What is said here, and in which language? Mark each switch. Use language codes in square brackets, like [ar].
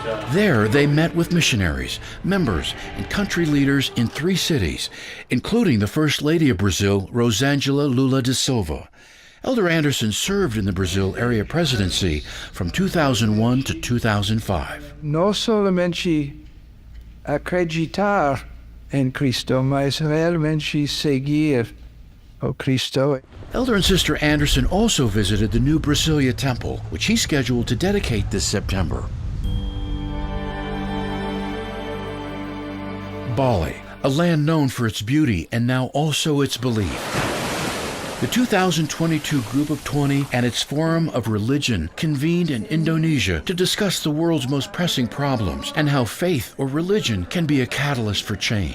[en] There, they met with missionaries, members, and country leaders in 3 cities, including the First Lady of Brazil, Rosângela Lula da Silva. Elder Anderson served in the Brazil Area Presidency from 2001 to 2005. [pt] Não somente acreditar em Cristo, mas realmente seguir o Cristo. [en] Elder and Sister Anderson also visited the new Brasilia Temple, which he's scheduled to dedicate this September. Bali, a land known for its beauty and now also its belief. The 2022 Group of 20 and its Forum of Religion convened in Indonesia to discuss the world's most pressing problems and how faith or religion can be a catalyst for change.